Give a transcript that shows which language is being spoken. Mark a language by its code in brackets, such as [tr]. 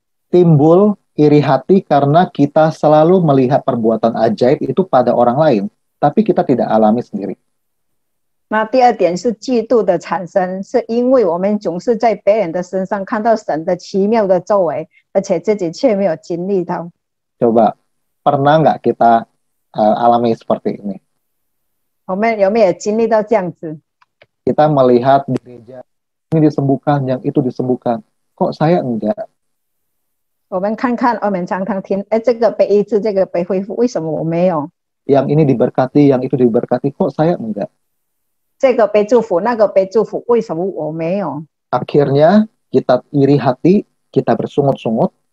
[id] timbul iri hati karena kita selalu melihat perbuatan ajaib itu pada orang lain, tapi kita tidak alami sendiri. [zh] 那第二点是嫉妒的产生，是因为我们总是在别人的身上看到神的奇妙的作为，而且自己却没有经历到。 [id] Coba, pernah nggak kita alami seperti ini? [zh] 我们有没有经历到这样子？ [id] Kita melihat di gereja, ini disembuhkan, yang itu disembuhkan. Kok saya enggak? [zh] 我们看看，我们常常听，哎，这个被医治，这个被恢复，为什么我没有？ [id] Yang ini diberkati, yang itu diberkati, kok saya enggak? [zh] 这个被祝福，那个被祝福，为什么我没有？ [id] Akhirnya kita iri hati, kita bersungut-sungut,